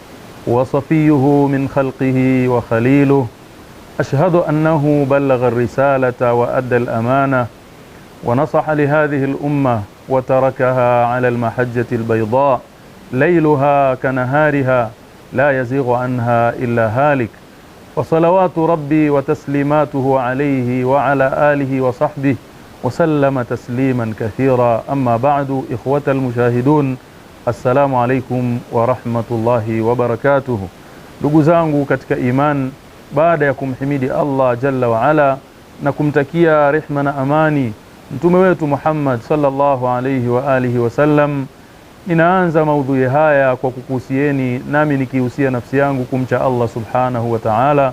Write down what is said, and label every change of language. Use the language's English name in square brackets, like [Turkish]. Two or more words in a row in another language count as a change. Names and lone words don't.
[Arabic] وصفيه من خلقه وخليله أشهد أنه بلغ الرسالة وأدى الأمانة ونصح لهذه الأمة وتركها على المحجة البيضاء ليلها كنهارها لا يزيغ عنها إلا هالك وصلوات ربي وتسليماته عليه وعلى آله وصحبه وسلم تسليما كثيرا. أما بعد، إخوة المشاهدون، السلام عليكم ورحمة الله وبركاته. [Swahili] ndugu zangu katika iman, baada ya kumhimidi Allah [Arabic] جل وعلا [Swahili] na kumtakia rehma na amani mtume wetu Muhammad [Arabic] صلى الله عليه وعلى آله وسلم, [Swahili] ninaanza maudhui haya kwa kukuhusieni nami nikihusia nafsi yangu kumcha Allah [Arabic] سبحانه وتعالى.